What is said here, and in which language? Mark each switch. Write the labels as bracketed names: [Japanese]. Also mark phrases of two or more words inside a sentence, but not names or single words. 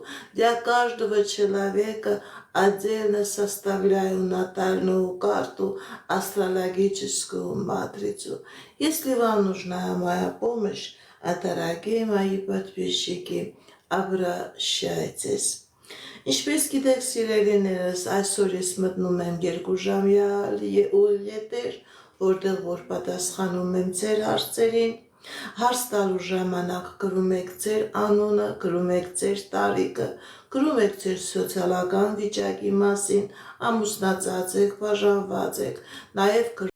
[Russian] Для каждого человека отдельно составляю натальную карту, астрологическую матрицу. Если вам нужна моя помощь, дорогие мои подписчики, обращайтесь. [Armenian] Ինչպես գիտեք, սիրելիներս, այսօր ես մտնում եմ 2-ժամյա ուղիղ, որտեղ որ պատասխանում եմ ձեր հարցերին։ Հարց տալու ժամանակ գրում եք ձեր անունը, գրում եք ձեր տարիքը, գրում եք ձեր սոցիալական վիճակի մասին, ամուսնացած եք, բաժանված եք, նաև